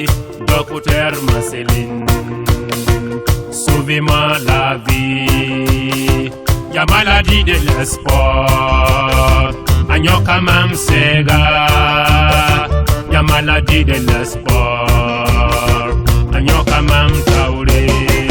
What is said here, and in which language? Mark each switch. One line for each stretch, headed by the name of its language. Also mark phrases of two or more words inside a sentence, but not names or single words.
French: Docteur Marceline, sauvez-moi la vie. Y'a maladie de l'espoir,
Mossi: anyoka mam sega.
French: Y'a maladie de l'espoir,
Mossi: anyoka mam taure.